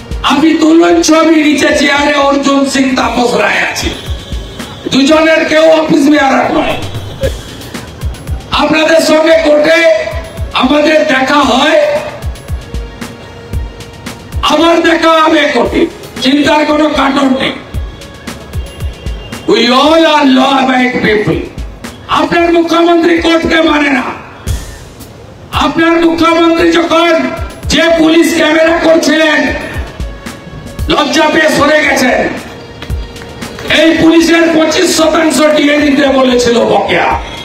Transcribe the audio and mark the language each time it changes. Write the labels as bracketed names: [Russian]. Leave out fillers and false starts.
[Bangla] আমি তুলন ছবি নিচে চেয়ারে অর্জুন সিং তাপস রায় আছে, দুজনের কেউ অফিস বিয়ারার নয়। আপনাদের সঙ্গে কোর্টে আমাদের দেখা হয়, আমার দেখা হবে কোর্টে, চিন্তার কোনো কারণ নেই। [English] We all are law-abiding people. [Bangla] আপনার মুখ্যমন্ত্রী কোর্টকে মানে না। আপনার মুখ্যমন্ত্রী যখন যে পুলিশ ক্যামেরা করছিলেন লজ্জা পেয়ে সরে গেছেন। এই পুলিশের 25% দিয়ে দিতে বলেছিল বকেয়া।